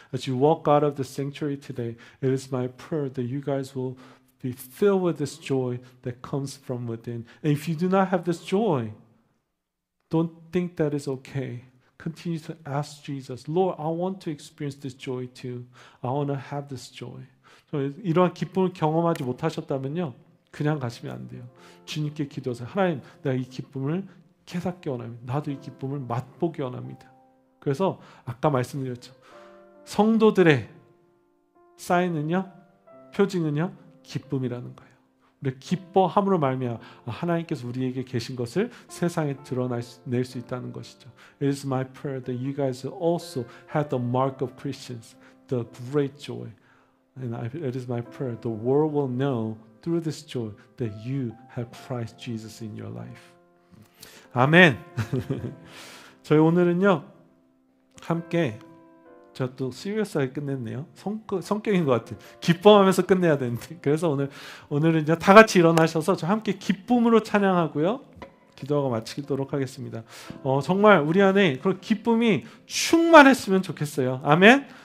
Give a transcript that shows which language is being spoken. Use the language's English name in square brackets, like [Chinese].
[English] As you walk out of the sanctuary today, it is my prayer that you guys will be filled with this joy that comes from within. And if you do not have this joy, don't think that is okay. Continue to ask Jesus, Lord, I want to experience this joy too. I want to have this joy. [Korean] 이러한 기쁨을 경험하지 못하셨다면요, 그냥 가시면 안 돼요. 주님께 기도하세요. 하나님, 내가 이 기쁨을 깨닫기 원합니다. 나도 이 기쁨을 맛보기 원합니다. 그래서 아까 말씀드렸죠. 성도들의 사인은요, 표징은요, 기쁨이라는 거예요. 우리 기뻐함으로 말미암아 하나님께서 우리에게 계신 것을 세상에 드러낼 수 있다는 것이죠. [English] It is my prayer that you guys also have the mark of Christians, the great joy. And it is my prayer the world will know through this joy that you have Christ Jesus in your life. [Korean] 아멘. 저희 오늘은요 함께 제가 또 시리어스하게 끝냈네요. 성격인 것 같아요. 기뻐하면서 끝내야 되는데. 그래서 오늘은 이제 다 같이 일어나셔서 저 함께 기쁨으로 찬양하고요. 기도하고 마치도록 하겠습니다. 정말 우리 안에 그런 기쁨이 충만했으면 좋겠어요. 아멘.